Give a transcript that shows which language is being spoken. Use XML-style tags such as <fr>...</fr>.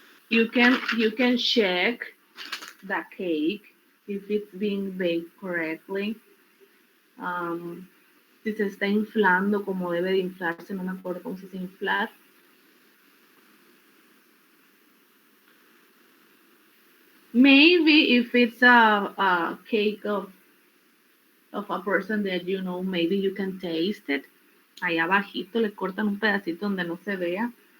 <en>You can check the cake if it's being baked correctly.</en> <es>Si se está inflando como debe de inflarse, no me acuerdo cómo se dice inflar.</es> <en>Maybe if it's a cake of a person that you know, maybe you can taste it.</en> <es>Allá abajito le cortan un pedacito donde no se vea.</es>